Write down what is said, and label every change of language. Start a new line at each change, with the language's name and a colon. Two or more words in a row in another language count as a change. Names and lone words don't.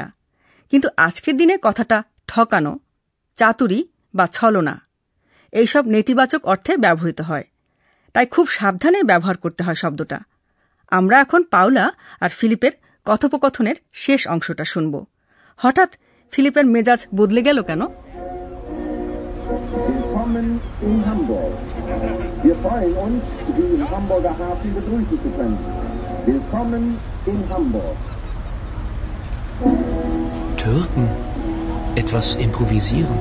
Bangla: কিন্তু আজকের দিনে কথাটা ঠকানো, চাতুরি বা ছলনা এইসব নেতিবাচক অর্থে ব্যবহৃত হয়। তাই খুব সাবধানে ব্যবহার করতে হয় শব্দটা। আমরা এখন পাওলা আর ফিলিপের কথোপকথনের শেষ অংশটা শুনব। হঠাৎ ফিলিপের মেজাজ বদলে গেল কেন?
German: Willkommen in Hamburg. Wir freuen uns, Sie im Hamburger Hafen begrüßen zu können. Willkommen in Hamburg. Türken. Etwas improvisieren.